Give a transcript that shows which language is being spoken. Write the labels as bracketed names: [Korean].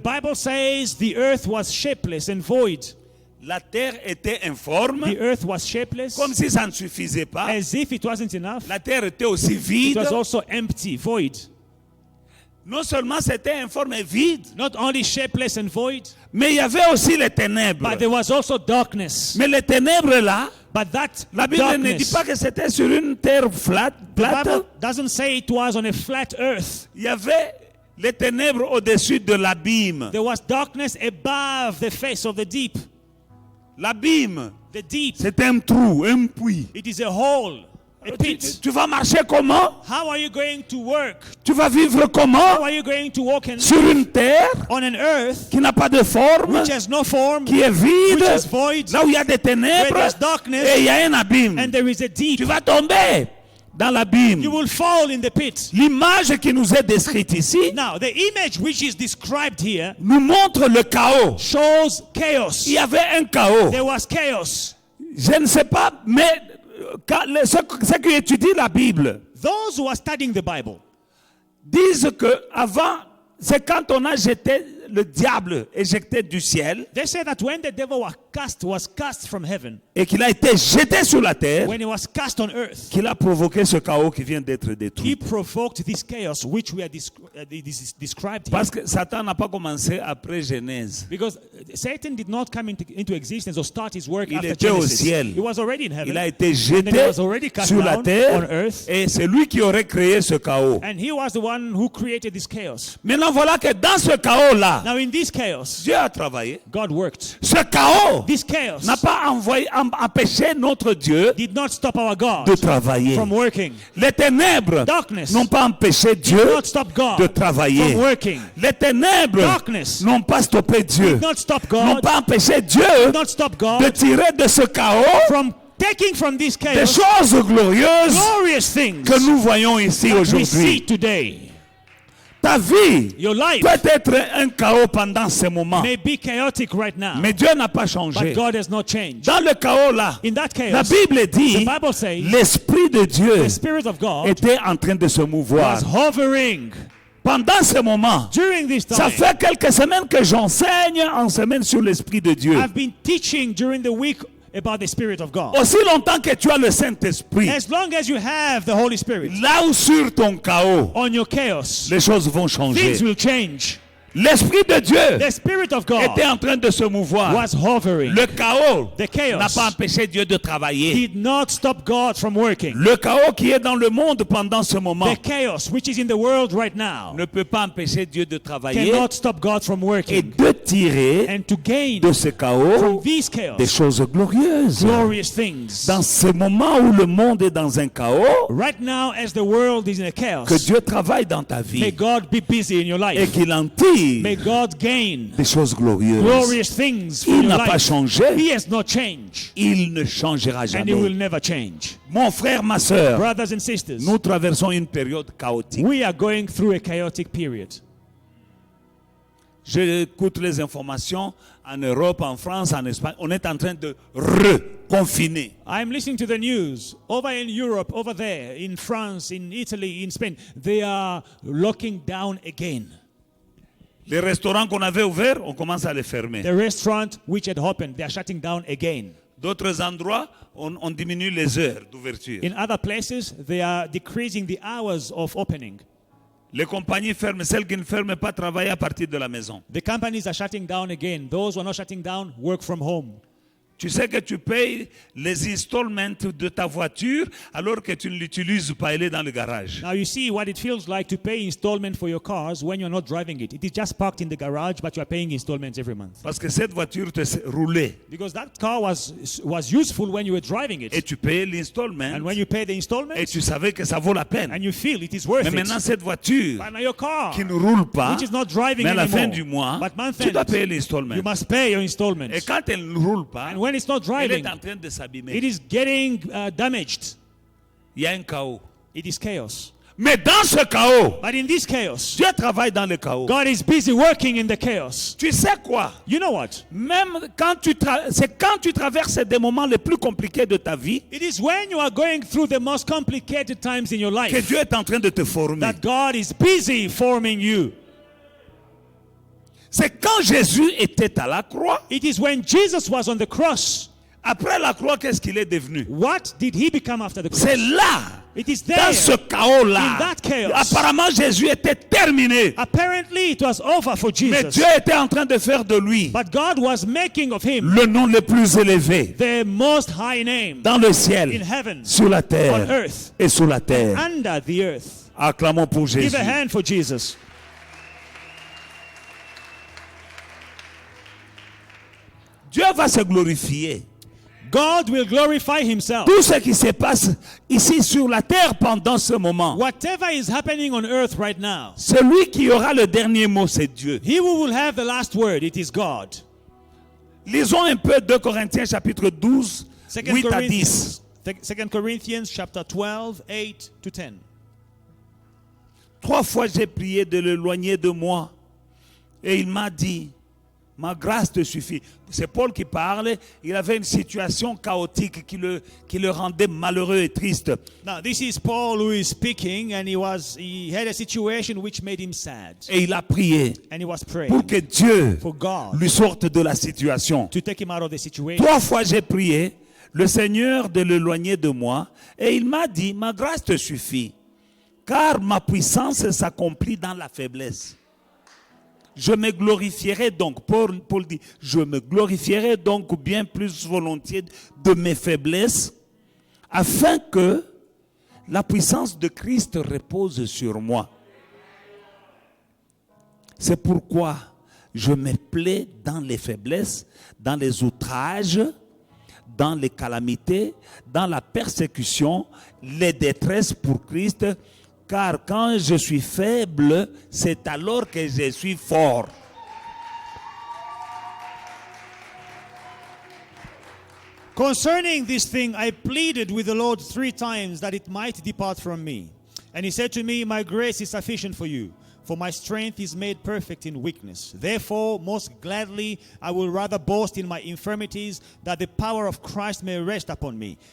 [English] Bible says the earth was shapeless and void. [French] La terre était informe, [English] The earth was shapeless, [French] comme si ça ne suffisait pas. [English] as if it wasn't enough. [French] La terre était aussi [English] It [French] vide. [English] was also empty, void. [French] Non seulement c'était informe et vide, [English] Not only shapeless and void, [French] mais il y avait aussi les ténèbres. [English] but there was also darkness. [French] Mais les ténèbres là, [English] But that [French] la Bible ne dit pas que c'était sur une terre [English] the [French] plate. [English] Bible doesn't say it was on a flat earth. [French] Il y avait les ténèbres au-dessus de l'abîme. [English] There was darkness above the face of the deep. [French] L'abîme, [English] The deep, [French] c'est un trou, un puits. [English] it is a hole, a pit. [French] Tu vas marcher comment? [English] How are you going to work? [French] Tu vas vivre [English] How [French] comment? [English] are you going to walk [French] Sur une terre [English] on an earth [French] qui n'a pas de forme, [English] which has no form, [French] qui est vide, [English] which is void, [French] là où il y a des [English] where [French] ténèbres [English] there's darkness, [French] et il y a un abîme. [English] and there is a deep? [French] Tu vas tomber dans l'abîme. [English] You will fall in the pit. [French] L'image qui nous est décrite ici [English] Now, the image which is described here [French] nous montre le chaos. [English] shows chaos. [French] Il y avait un chaos. [English] There was chaos. [French] Je ne sais pas, mais ceux qui étudient la Bible [English] Those who are studying the Bible, [French] disent que avant, c'est quand on a jeté le diable éjecté du ciel [English] they say that when the devil was cast from heaven, [French] et qu'il a été jeté sur la terre, [English] when he was cast on earth, [French] qu'il a provoqué ce chaos qui vient d'être [English] he [French] détruit. [English] provoked this chaos which we are described here. [French] Parce que Satan n'a pas commencé après Genèse. [English] Because Satan did not come into existence or start his work [French] Il [English] after [French] était au [English] Genesis. [French] ciel. [English] He was already in heaven. [French] Il a été [English] And then he [French] jeté [English] was already cast [French] sur la [English] down on [French] terre [English] earth. [French] et c'est lui qui aurait créé ce chaos. [English] And he was the one who created this chaos. [French] Maintenant voilà que dans ce chaos-là, [English] Now in this chaos, [French] Dieu a travaillé. [English] God worked. [French] Ce chaos [English] This chaos [French] n'a pas empêché notre Dieu [English] did not stop our God [French] de travailler. [English] from working. [French] Les ténèbres [English] Darkness [French] n'ont pas empêché Dieu [English] did not stop God [French] de travailler. [English] from working. [French] Les ténèbres [English] Darkness [French] n'ont pas stoppé Dieu, [English] did not stop [French] n'ont [English] God, [French] pas empêché Dieu [English] did not stop [French] de [English] God [French] tirer de ce chaos [English] from taking from this [French] des [English] chaos [French] choses glorieuses [English] glorious things [French] que nous voyons ici [English] that we see [French] aujourd'hui. [English] today. [French] Ta vie [English] Your life [French] peut être un chaos pendant ces moments, [English] may be chaotic right now, [French] mais Dieu n'a pas [English] but [French] changé. [English] God has not changed. [French] Dans le chaos là, [English] In that [French] la [English] chaos, [French] Bible dit [English] Bible says [French] l'Esprit de Dieu [English] the Spirit of God [French] était en train de se mouvoir. [English] was hovering [French] Pendant ce moment, [English] during this [French] ça [English] time. [French] fait quelques semaines que j'enseigne en semaine sur l'Esprit de Dieu. [English] I've been teaching during the week about the Spirit of God. [French] Aussi longtemps que tu as le Saint-Esprit, [English] As long as you have the Holy Spirit [French] là où sur ton chaos, [English] on your chaos, [French] les choses vont [English] things [French] changer. [English] will change. [French] L'Esprit de Dieu [English] The Spirit of God [French] était en train de se mouvoir. [English] was hovering. [French] Le chaos [English] The chaos [French] n'a pas empêché Dieu de travailler. [English] did not stop God from working. [French] Le chaos qui est dans le monde pendant ce moment [English] The chaos which is in the world right now [French] ne peut pas empêcher Dieu de travailler [English] cannot stop God from working [French] de tirer [English] and to gain [French] de ce [English] from [French] chaos [English] these [French] des choses glorieuses. [English] glorious things. [French] Dans ce moment où le monde est dans un chaos, [English] Right now, as the world is in a chaos, [French] que Dieu travaille dans ta [English] may [French] vie [English] God be busy in your [French] et [English] life. [French] qu'il en tire [English] May God gain [French] des choses glorieuses. [English] glorious things from [French] Il [English] your [French] n'a pas [English] life. [French] changé. [English] He has not changed, [French] Il ne changera [English] and He will [French] jamais. [English] never change. [French] Mon frère, ma soeur, [English] Brothers and sisters, [French] nous traversons une période chaotique. [English] we are going through a chaotic period. [French] J'écoute les informations en Europe, en France, en Espagne. On est en train de reconfiner. [English] I'm listening to the news. Over in Europe, over there, in France, in Italy, in Spain, they are locking down again. [French] Les restaurants qu'on avait ouverts, on commence à les fermer. [English] The restaurant which had opened, they are shutting down again. [French] D'autres endroits, on diminue les heures d'ouverture. [English] In other places, they are decreasing the hours of opening. [French] Les compagnies ferment, celles qui ne ferment pas travaillent à partir de la maison. [English] The companies are shutting down again. Those who are not shutting down work from home. [French] Tu sais que tu payes les installments de ta voiture alors que tu ne l'utilises pas, elle est dans le garage. [English] Now you see what it feels like to pay installment for your cars when you're not driving it. It is just parked in the garage, but you are paying installments every month. [French] Parce que cette voiture te roulait [English] Because that car was useful when you were driving [French] et [English] it. [French] tu payais l'installment [English] And when you pay the [French] et [English] installments, [French] tu savais que ça vaut la peine. [English] and you feel it is worth [French] Mais maintenant, [English] it. [French] cette voiture [English] But now your car, [French] qui ne roule pas, [English] which is not driving [French] mais à la fin [English] anymore, [French] du mois, [English] but month [French] tu dois [English] end, [French] payer l'installment. [English] you must pay your [French] Et [English] installments. [French] quand elle ne roule pas, [English] And when it's not [French] elle [English] driving, [French] est en train de s'abîmer. [English] it is getting damaged. [French] Il y a un chaos. [English] It is chaos. [French] Mais dans ce chaos, [English] But in this chaos, [French] Dieu travaille dans le chaos. [English] God is busy working in the chaos. [French] Tu sais quoi? [English] You know what? [French] Même quand c'est quand tu traverses des moments les plus compliqués de ta vie [English] It is when you are going through the most complicated times in your [French] que [English] life [French] Dieu est en train de te former. [English] that God is busy forming you. [French] C'est quand Jésus était à la croix. [English] It is when Jesus was on the cross. [French] Après la croix, qu'est-ce qu'il est devenu? [English] What did he become after the [French] C'est [English] cross? [French] là, [English] It is [French] dans [English] there. [French] ce [English] In [French] chaos-là. [English] that chaos. [French] Apparemment, Jésus était terminé. [English] Apparently, it was over for [French] Mais [English] Jesus. [French] Dieu était en train de faire de lui [English] But God was making of him [French] le nom le plus élevé [English] the most high name [French] dans le [English] in [French] ciel, [English] heaven, [French] sur la [English] on [French] terre [English] earth, [French] et sous la terre. [English] under the earth. [French] Acclamons pour Jésus. [English] Give a hand for Jesus. [French] Dieu va se glorifier. [English] God will glorify himself. [French] Tout ce qui se passe ici sur la terre pendant ce moment, [English] Whatever is happening on earth right now, [French] celui qui aura le dernier mot, c'est Dieu. [English] he who will have the last word, it is God. [French] Lisons un peu 2 Corinthiens chapitre 12, 8 à 10. [English] 2 Corinthians chapter 12, 8 to 10. [French] 3 fois j'ai prié de l'éloigner de moi. Et il m'a dit, ma grâce te suffit. C'est Paul qui parle. Il avait une situation chaotique qui le rendait malheureux et triste. [English] Now this is Paul who is speaking, and he had a situation which made him sad. [French] Et il a prié [English] And he was praying [French] pour que Dieu [English] for God [French] lui sorte de la situation. [English] to take him out of the situation. [French] 3 fois j'ai prié le Seigneur de l'éloigner de moi. Et il m'a dit, ma grâce te suffit. Car ma puissance s'accomplit dans la faiblesse. Je me glorifierai donc, Paul dit, je me glorifierai donc bien plus volontiers de mes faiblesses, afin que la puissance de Christ repose sur moi. C'est pourquoi je me plais dans les faiblesses, dans les outrages, dans les calamités, dans la persécution, les détresses pour Christ. Car quand je suis faible, c'est alors que je suis fort. [English] Concerning this thing, I pleaded with the Lord 3 times that it might depart from me. And he said to me, my grace is sufficient for you, for my strength is made perfect in weakness. Therefore, most gladly, I will rather boast in my infirmities, that the power of Christ may rest upon me.